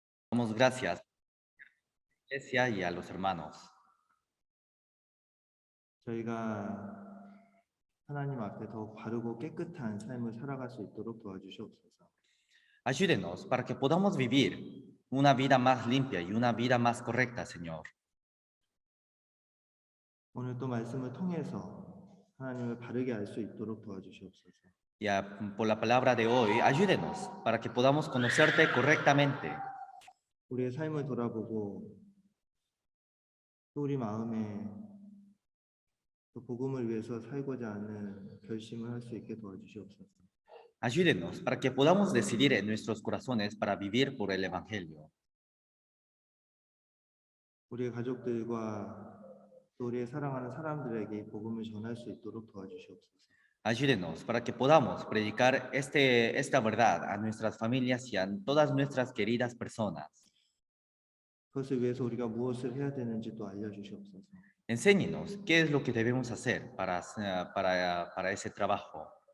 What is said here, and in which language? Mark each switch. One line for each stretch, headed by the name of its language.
Spanish: Damos gracias a la iglesia y a los hermanos.
Korean: 저희가 하나님 앞에 더 바르고 깨끗한 삶을 살아갈 수 있도록 도와주시옵소서.
Spanish: Ayúdenos para que podamos vivir una vida más limpia y una vida más correcta, Señor.
Korean: 오늘 또 말씀을 통해서 하나님을 바르게 알 수 있도록 도와주시옵소서.
Spanish: Ya por la palabra de hoy, ayúdenos para que podamos conocerte correctamente.
Korean: 우리의 삶을 돌아보고 또 우리 마음에 또 복음을 위해서 살고자 하는 결심을 할 수 있게 도와주시옵소서.
Spanish: Ayúdenos para que podamos decidir en nuestros corazones para vivir por el Evangelio.
Korean: 우리의 가족들과 또 우리의 사랑하는 사람들에게 이 복음을 전할 수 있도록 도와주시옵소서.
Spanish: Ayúdenos para que podamos predicar esta verdad a nuestras familias y a todas nuestras queridas personas.
Korean: 그것을 위해서 우리가 무엇을 해야 되는지 또 알려주시옵소서.
Spanish: Enséñenos qué es lo que debemos hacer para ese trabajo.